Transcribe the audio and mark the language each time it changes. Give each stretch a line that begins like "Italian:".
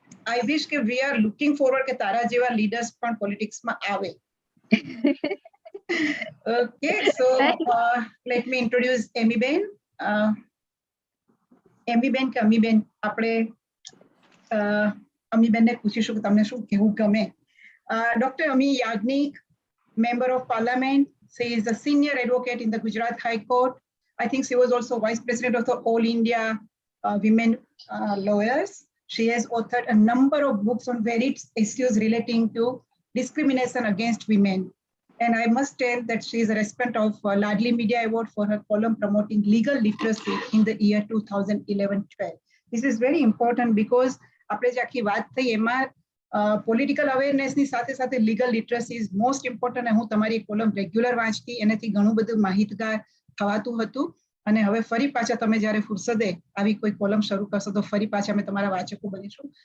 English: I wish કે we are looking forward
Gujarati: કે તારા જેવા
English: leaders
Gujarati: પણ પોલિટિક્સમાં આવે.
English: Okay, so let me introduce Amee-બેન.
Gujarati: Amee-બેન કે અમીબેન, આપણે અમીબેનને પૂછીશું કે તમને શું કહેવું ગમે.
English: Dr. Amee Yajnik, Member of Parliament. She is a senior advocate in the Gujarat High Court. I think she was also Vice President of the All India Women Lawyers. She has authored a number of books on varied issues relating to discrimination against women. And I must tell that she is a recipient of Ladli Media Award for her column promoting legal literacy in the year 2011-12. This is very important because
Gujarati: આપણે જે આખી વાત થઈ એમાં
English: political અવેરનેસની
Gujarati: સાથે સાથે
English: Legal literacy is most important.
Gujarati: હું તમારી કોલમ રેગ્યુલર વાંચતી, એનાથી ઘણું બધું માહિતગાર થવાતું હતું. અને હવે ફરી પાછા તમે જ્યારે ફુરસદે આવી કોઈ કોલમ શરૂ કરશો તો ફરી પાછા અમે તમારા વાચકો બનીશું.